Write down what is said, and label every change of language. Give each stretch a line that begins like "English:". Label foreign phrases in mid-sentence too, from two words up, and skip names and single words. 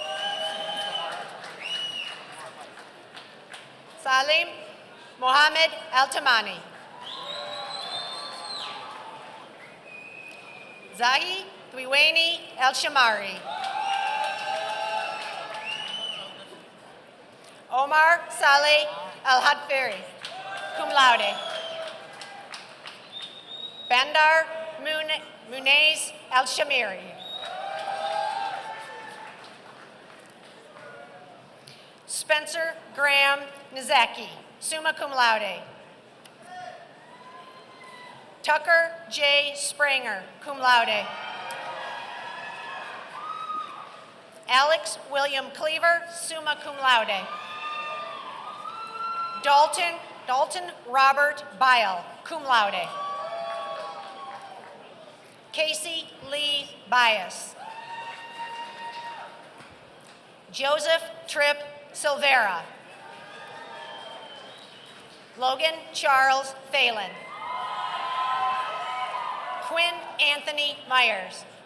English: Salim Mohammed Al-Tamani. Zahi Dwiweni El-Shamari. Omar Saleh Al-Hadfiri,
Latin: cum laude.
English: Bandar Munez Al-Shamiri. Spencer Graham Nizaki,
Latin: summa cum laude.
English: Tucker J. Spranger,
Latin: cum laude.
English: Alex William Cleaver,
Latin: summa cum laude.
English: Dalton Robert Bile,
Latin: cum laude.
English: Casey Lee Bias. Joseph Tripp Silvera. Logan Charles Phelan. Quinn Anthony Myers.